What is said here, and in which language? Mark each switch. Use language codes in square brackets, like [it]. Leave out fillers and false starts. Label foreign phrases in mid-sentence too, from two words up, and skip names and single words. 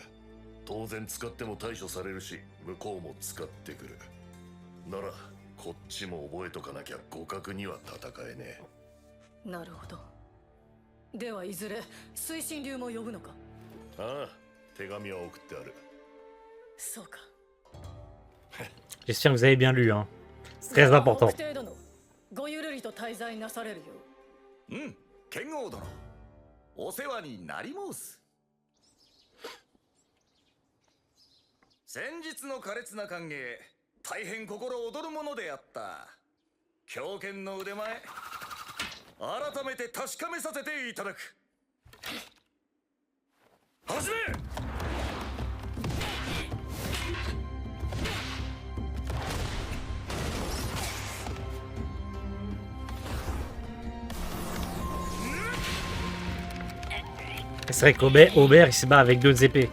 [ja] 当然使っても対処されるし、向こうも使ってくる。ならこっちも覚えとかなきゃ互角には戦えねえ。なるほど。ではいずれ水神流も呼ぶのか？ああ、手紙は送ってある。そうか。 [fr] J'espère que vous avez bien lu. Hein. C'est très important. [ja] 北帝殿、ごゆるりと滞在なされるよ。うん、剣王殿。お世話になり申す。先日の苛烈な歓迎、大変心躍るものであった。狂犬の腕前、改めて確かめさせていただく。始め。 [fr] C'est vrai qu'Aubert il se bat avec 2 épées.